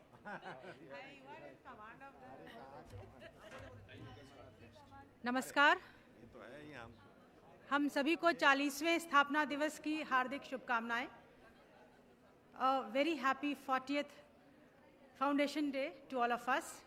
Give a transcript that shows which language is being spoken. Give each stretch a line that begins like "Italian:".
English: You are in command of the.
Hindi: नमस्कार। ये तो है ही हम सभी को 40वें स्थापना दिवस की हार्दिक शुभकामनाएं।
English: Very happy 40th Foundation Day to all of us.